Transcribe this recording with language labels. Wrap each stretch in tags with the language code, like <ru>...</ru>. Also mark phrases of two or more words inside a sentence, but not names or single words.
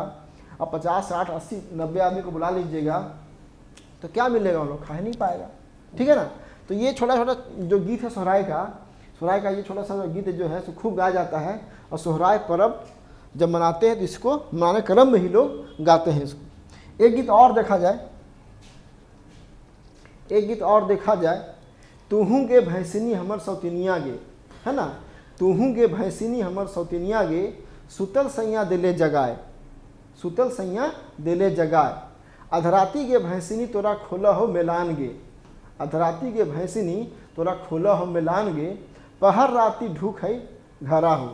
<hi>अब 50 60 80 90 आदमी को बुला लीजिएगा तो क्या मिलेगा, उन लोग खा ही नहीं पाएगा, ठीक है ना। तो ये छोटा जो गीत है सोहराय का ये छोटा सा गीत जो है सो खूब गाया जाता है। और सोहराय पर्व जब मनाते हैं तो इसको मनाने क्रम में ही लोग गाते हैं इसको। एक गीत और देखा जाए,</hi> <anp>तुहू गे भैंसिनी हमर सौतिनिया गे,</anp> <hi>है ना।</hi> <anp>तुहू गे भैंसिनी हमर सौतिनिया गे, सुतल सैया दिले जगाए। अधराती गे भैंसिनी तोरा खोला हो मेलान गे। अधराती गे भैंसिनी तोरा खोला हो मेलान गे, पहर राती ढूक है घरा हो।</anp>